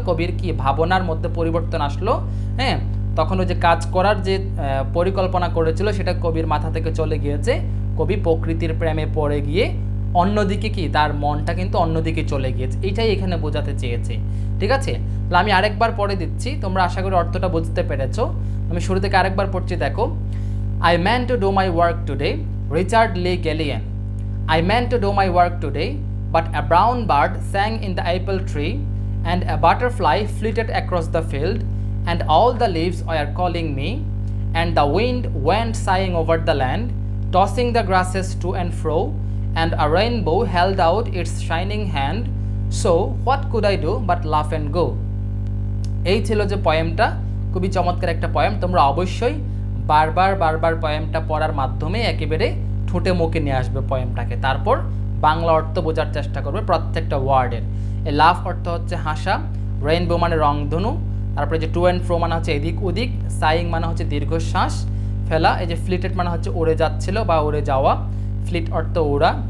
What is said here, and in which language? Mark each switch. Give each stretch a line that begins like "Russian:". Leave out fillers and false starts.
Bangla: কবির কি ভাবনার মধ্যে পরিবর্তন আসলো। হ্যাঁ, তখন ওই যে কাজ করার যে পরিকল্পনা করেছিল সেটা কবির মাথা থেকে চলে গিয়েছে। কবি প্রকৃতির প্রেমে পড়ে গিয়ে অন্যদিকে কি তার মনটা কিন্তু অন্যদিকে চলে গিয়েছে, এটাই এখানে বোঝাতে চেয়েছে। ঠিক আছে, তাহলে আমি আরেকবার পড়ে দিচ্ছি, তোমরা আশা করি অর্থটা বুঝতে পেরেছো। আমি শুরু থেকে আরেকবার পড়ছি, দেখো।
English: I meant to do my work today, Richard Lee Gallian. I meant to do my work today, but a brown bird sang in the apple tree, and a butterfly flitted across the field, and all the leaves were calling me, and the wind went sighing over the land, tossing the grasses to and fro, and a rainbow held out its shining hand. So what could I do but laugh and go?
Bangla: এই ছিল যে পয়েমটা, খুবই চমৎকার একটা poem. তোমরা অবশ্যই বারবার পয়েমটা পড়ার মাধ্যমে একেবারে ঠোঁটে মুখে নিয়ে আসবে পয়েমটাকে, তারপর বাংলা অর্থ বোঝার চেষ্টা করবে প্রত্যেকটা ওয়ার্ডের। এই লাফ অর্থ হচ্ছে হাসা, রেইনবো মানে রংধনু, তারপরে যে টু অ্যান্ড ফ্রো মানে হচ্ছে এদিক ওদিক, সাইং মানে হচ্ছে দীর্ঘশ্বাস ফেলা, এই যে ফ্লিটেড মানে হচ্ছে উড়ে যাচ্ছিল বা উড়ে যাওয়া, ফ্লিট অর্থ উড়া।